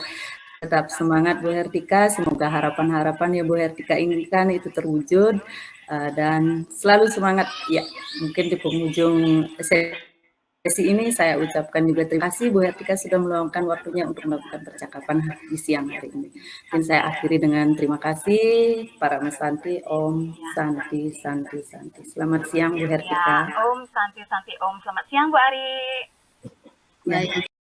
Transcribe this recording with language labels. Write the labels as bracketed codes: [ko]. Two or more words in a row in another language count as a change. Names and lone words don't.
[id] Tetap semangat Bu Hertika, semoga harapan-harapan yang Bu Hertika inginkan itu terwujud dan selalu semangat. Ya, mungkin di penghujung sesi ini saya ucapkan juga terima kasih Bu Hertika sudah meluangkan waktunya untuk melakukan percakapan di siang hari ini. Dan saya akhiri dengan terima kasih para Mas Santi, [sa] Om Santi, Santi, Santi. [id] Selamat siang Bu Hertika. [sa] Om Santi, Santi, Om. [id] Selamat siang Bu Ari. Baik.